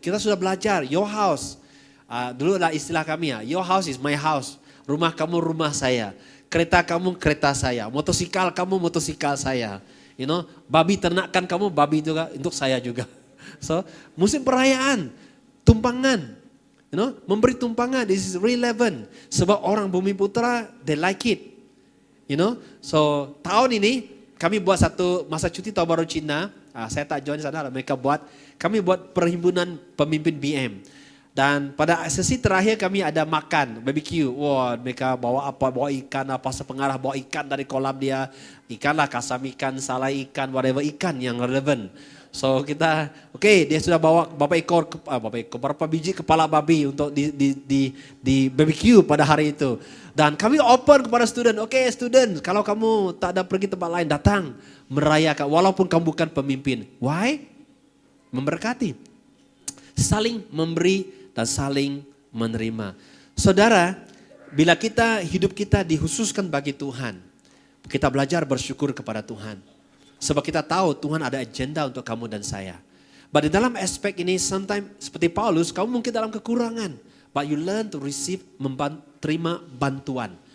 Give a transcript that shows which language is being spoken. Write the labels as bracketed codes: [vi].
[ms] Kita sudah belajar, [en] your house. [ms] Dulu adalah istilah kami [en] your house is my house. [ms] Rumah kamu rumah saya. Kereta kamu kereta saya. Motosikal kamu motosikal saya. Babi ternakan kamu babi juga untuk saya juga. So, musim perayaan, tumpangan. Memberi tumpangan, [en] this is relevant. [ms] Sebab orang Bumi Putra, [en] they like it. [ms] So tahun ini kami buat satu masa cuti tahun baru Cina. Saya tak join sana, mereka buat. Kami buat perhimpunan pemimpin BM. Dan pada sesi terakhir kami ada makan, barbecue. Mereka bawa apa, bawa ikan, apa sepengarah bawa ikan dari kolam dia. Ikan lah, kasam ikan, salai ikan, whatever ikan yang relevan. So kita, dia sudah bawa berapa biji kepala babi untuk di barbecue pada hari itu. Dan kami open kepada student, student, kalau kamu tak ada pergi tempat lain, datang merayakan walaupun kamu bukan pemimpin. Why? Memberkati. Saling memberi dan saling menerima. Saudara, bila hidup kita dikhususkan bagi Tuhan, kita belajar bersyukur kepada Tuhan. Sebab kita tahu Tuhan ada agenda untuk kamu dan saya. But di dalam aspek ini, sometimes seperti Paulus, kamu mungkin dalam kekurangan. [en] But you learn to receive, [ms] terima bantuan.